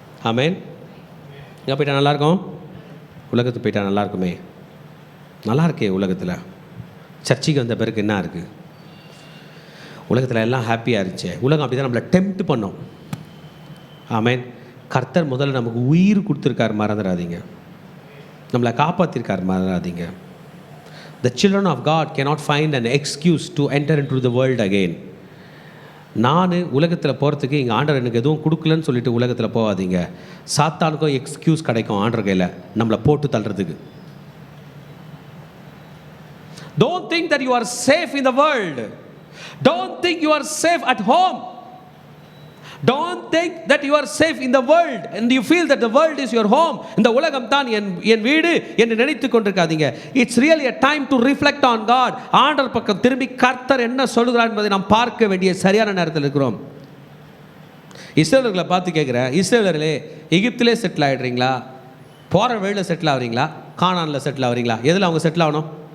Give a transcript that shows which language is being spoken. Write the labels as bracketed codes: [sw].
[ta] ஆமென். எங்கே போயிட்டா நல்லாயிருக்கும்? உலகத்துக்கு போயிட்டா நல்லாயிருக்குமே. நல்லா இருக்கே உலகத்தில். சர்ச்சைக்கு வந்த பிறகு என்ன இருக்குது? உலகத்தில் எல்லாம் ஹாப்பியாக இருந்துச்சு. உலகம் அப்படி தான் நம்மளை டெம்ப்ட் பண்ணோம். ஆமென். கர்த்தர் முதல்ல நமக்கு உயிர் கொடுத்துருக்கார், மறந்துடாதீங்க. நம்மளை காப்பாற்றிருக்கார், மறந்துடாதீங்க. [en] The children of God cannot find an excuse to enter into the world again. [ta] நான் உலகத்தில் போகிறதுக்கு எங்கள் ஆண்டவர் எனக்கு எதுவும் கொடுக்கலன்னு சொல்லிட்டு உலகத்தில் போகாதீங்க. சாத்தானுக்கும் எக்ஸ்கியூஸ் கிடைக்கும் ஆண்டவர் கையில் நம்மளை போட்டு தள்ளுறதுக்கு. [en] Don't think that you are safe in the world. Don't think you are safe at home. Don't think that you are safe in the world and you feel that the world is your home. [ta] இந்த உலகம் தான் என் வீடு என்று நினைத்து கொண்டிருக்காதீங்க. [en] It's really a time to reflect on God. [ta] ஆண்டவர் பக்கம் திரும்பி கர்த்தர் என்ன சொல்கிறார் என்பதை நாம் பார்க்க வேண்டிய சரியான நேரத்தில் இருக்கிறோம். இஸ்ரேலர்களை பார்த்து கேட்குறேன், இஸ்ரேலர்களே எகிப்திலே செட்டில் ஆகிடுறீங்களா, போகிற வழியில் செட்டில் ஆகிறீங்களா, கானானில் செட்டில் ஆகிறீங்களா? எதில் அவங்க செட்டில் ஆகணும்?